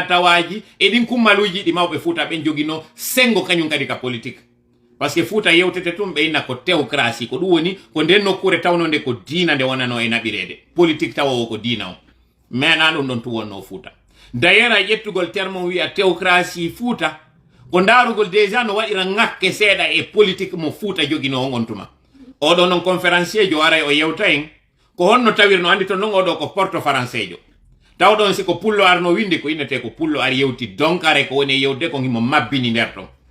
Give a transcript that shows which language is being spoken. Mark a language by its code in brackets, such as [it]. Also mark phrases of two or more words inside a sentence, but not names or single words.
[ff] tawaji e ɗin kummaluji ɗi mawɓe Fouta ɓen jogino sengo kañum kadi ka politique par ce que Fouta yewtete tum ɓe inna ko théocratie ko ɗum woni ko nden nokkure tawnode ko diina nde wonano e naɓirede politique tawa o ko diina o mana ɗum ɗon tu wonno Fouta d'ailleurs a ƴettugol terme wiya théocratie Fouta ko ndarugol déjà no waɗira ŋakke seeɗa e politique mo Fouta jogino on tuma oɗo non conférencier jo aray o yewta en ko honno tawirno andi to non oɗo ko [fr] porte français [ff] jo tawɗon si ko pullo arno windi ko innete ko pullo ar yewti donc are ko woni yewde ko himo mabbini nder ton